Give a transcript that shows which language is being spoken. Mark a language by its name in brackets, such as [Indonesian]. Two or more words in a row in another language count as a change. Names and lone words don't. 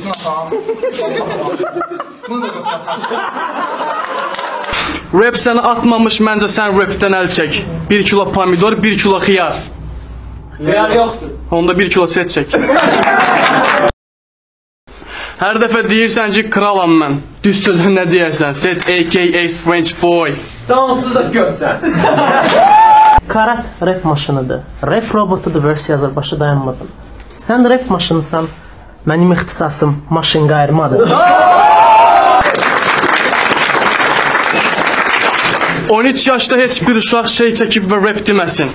[Azerbaijani] Tutun atam. Bunu da qatarsan. Rap səni atmamış, məncə sən rapdən əl çək. 1 kilo pomidor, 1 kilo xiyar. Xiyar yoxdur. Onda 1 kilo set çək. Hər dəfə deyirsən ki, kralam mən. Düz sözü nə deyərsən? [English] Set a.k.a. French boy. [Azerbaijani] Sən onsuz da götsən. Karat rap maşınıdır. Rap robotudur, versi yazır, başı dayanmadan. Sən rap maşınısan, mənim ixtisasım maşın qayırmadır. 13 yaşda heç bir uşaq şey çəkib və rap deməsin.